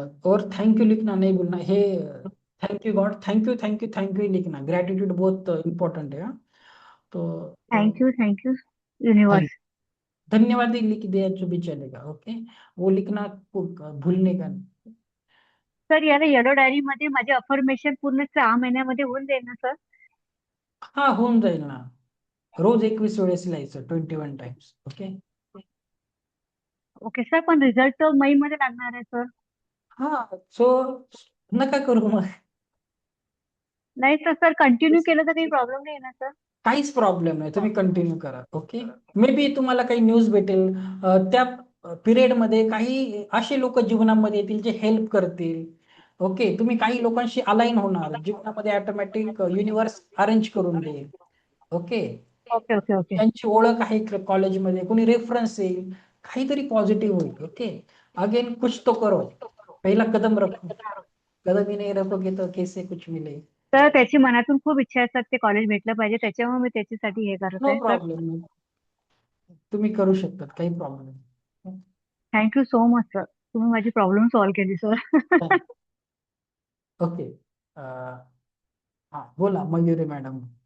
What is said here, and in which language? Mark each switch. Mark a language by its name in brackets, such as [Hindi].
[Hindi] और thank you लिखना नहीं भूलना है. Thank you God, thank you लिखना. ग्रेटिट्यूड बहुत इंपॉर्टेंट है. हाँ? तो [English] Thank you thank, universe. [Hindi] धन्यवाद ही लिख दिया तो भी चलेगा. ओके, वो लिखना भूलने का नहीं. [Marathi] सर, याला येलो डायरी मध्ये माझे अफर्मेशन पूर्ण 6 महिन्यामध्ये होऊन जाईल ना सर? हा, होऊन जाईल ना. रोज 21 वेळेस लिहायचं, 21 टाइम्स. ओके, ओके सर, पण रिझल्ट तर मई मध्ये लागणार आहे सर. हा, सो नका करू मग. नाही तर सर, कंटिन्यू केलं तर काही प्रॉब्लेम नाही ना सर? काहीच प्रॉब्लेम नाही, तुम्ही कंटिन्यू करा. ओके, मे बी तुम्हाला काही न्यूज भेटेल, त्या पिरियड मध्ये काही असे लोक जीवनामध्ये येतील जे हेल्प करतील. ओके, तुम्ही काही लोकांशी अलाईन होणार जीवनामध्ये, ऑटोमॅटिक युनिव्हर्स अरेंज करून देईल. Okay, okay okay okay. त्यांची ओळख आहे कॉलेजमध्ये, कोणी रेफरन्स येईल, काहीतरी पॉझिटिव्ह होईल. ओके, अगेन [Hindi] कुछ तो करो, पहिला कदम रखो. कदम ही नहीं रखोगे तो कैसे कुछ मिले. [Marathi] तर त्याची मनातून खूप इच्छा असतात ते कॉलेज भेटलं पाहिजे, त्याच्यामुळे मी त्याच्यासाठी हे करत [English] नो [Marathi] आहे सर. [English] Problem. [Marathi] तुम्ही करू शकतात, काही प्रॉब्लेम नाही. थँक्यू सो मच सर, तुम्ही माझी प्रॉब्लेम सॉल्व्ह केली सर. ओके. हा बोला मयुरी मॅडम.